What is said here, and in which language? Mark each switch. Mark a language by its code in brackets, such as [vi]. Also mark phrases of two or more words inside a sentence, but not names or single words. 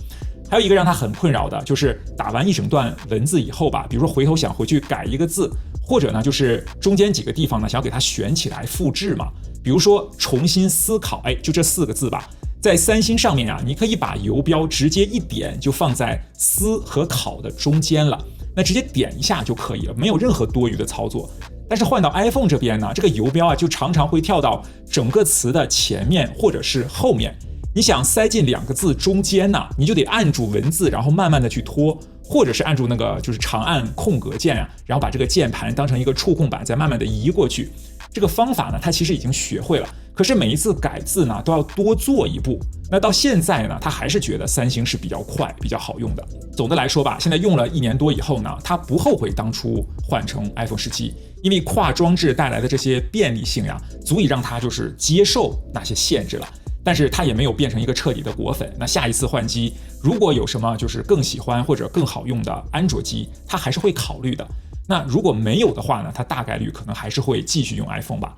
[zh] 還有一個讓他很困擾的，就是打完一整段文字以後吧，比如說回頭想回去改一個字，或者呢就是中間幾個地方呢想要給它選起來複製嘛。比如說重新思考，就這4個字吧。在三星上面呀，你可以把游標直接一點就放在思和考的中間了，那直接點一下就可以了，沒有任何多餘的操作。但是換到 iPhone 這邊呢，這個游標啊就常常會跳到整個詞的前面或者是後面。你想塞進2個字中間呢，你就得按住文字，然後慢慢的去拖，或者是按住那個就是長按空格鍵啊，然後把這個鍵盤當成一個觸控板，再慢慢的移過去。這個方法呢，他其實已經學會了，可是每一次改字呢都要多做一步。那到現在呢，他還是覺得三星是比較快、比較好用的。總的來說吧，現在用了1年多以後呢，他不後悔當初換成 iPhone 17，因為跨裝置帶來的這些便利性呀，足以讓他就是接受那些限制了。但是他也沒有變成一個徹底的果粉。那下一次換機，如果有什麼就是更喜歡或者更好用的安卓機，他還是會考慮的。那如果沒有的話呢，他大概率可能還是會繼續用 iPhone 吧。